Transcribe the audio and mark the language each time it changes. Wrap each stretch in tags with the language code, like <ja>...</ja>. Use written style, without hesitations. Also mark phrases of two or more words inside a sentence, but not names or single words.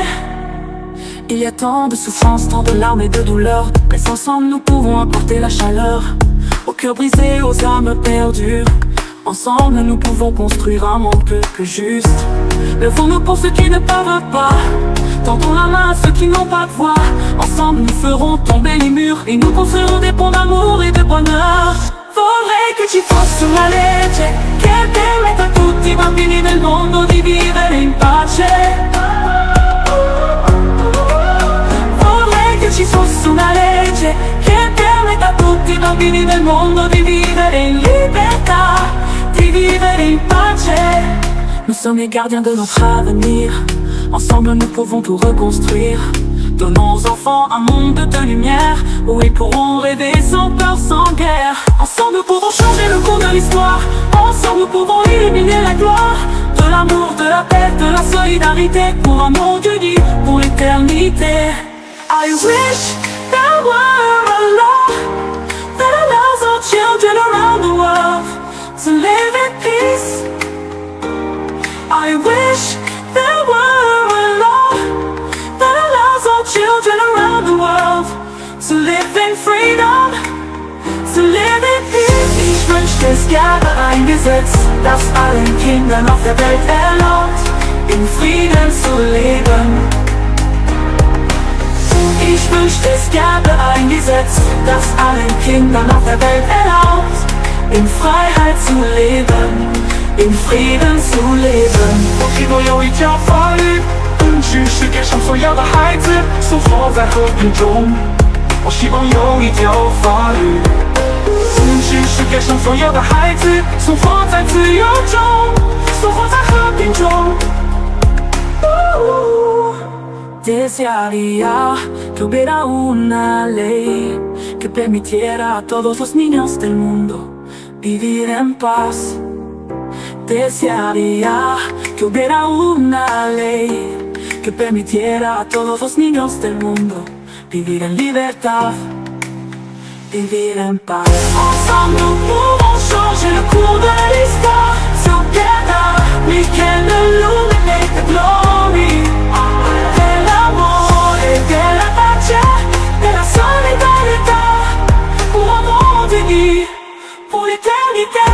<fr>Il y a tant de souffrances, tant de larmes et de douleurs, mais ensemble nous pouvons apporter la chaleur aux cœurs brisés, aux âmes perdues. Ensemble nous pouvons construire un monde plus juste. Levons-nous pour ceux qui ne peuvent pas, tendons la main à ceux qui n'ont pas de voix. Ensemble nous ferons tomber les murs et nous construirons des ponts d'amour et de bonheur.</fr> <it>Vorrei che ci fosse una legge che permetta a tutti i bambini del mondo di vivere in pace. Vorrei che ci fosse una legge che permetta a tutti i bambini del mondo di vivere in libertà, di vivere in pace.</it> <fr>Nous sommes les gardiens de notre avenir, ensemble nous pouvons tout reconstruire. Donnons aux enfants un monde de lumière, où ils pourront rêver sans peur, sans guerre. Ensemble nous pouvons changer le cours de l'histoire, ensemble nous pouvons illuminer la gloire de l'amour, de la paix, de la solidarité, pour un monde uni, pour l'éternité.</fr> <en>I wish there were a law that allows all children around the world to live in peace. I wish there were a law that allows all children around the world to live in freedom, to live in peace.</en> <de>Ich wünschte, es gäbe ein Gesetz, das allen Kindern auf der Welt erlaubt, in Frieden zu leben. Ich wünschte, es gäbe ein Gesetz, das allen Kindern auf der Welt erlaubt, in Freiheit zu leben, in Frieden zu leben.</de> <zh>我听到有一条法律，允许世界上所有的孩子生活在和平中。我希望有一条法律，允许世界上所有的孩子生活在自由中，生活在和平中。</zh> <es>Desearía que hubiera una ley que permitiera a todos los niños del mundo vivir en paz. Desearía que hubiera una ley que permitiera a todos los niños del mundo vivir en libertad, vivir en paz.</es> <fr>Ensemble nous pouvons changer le cours de l'histoire.</fr> <en>Together we can illuminate the glory</en> <es>del amor</es> <fr>et de la pace, de la solidarité, pour un monde uni, pour l'éternité.</fr>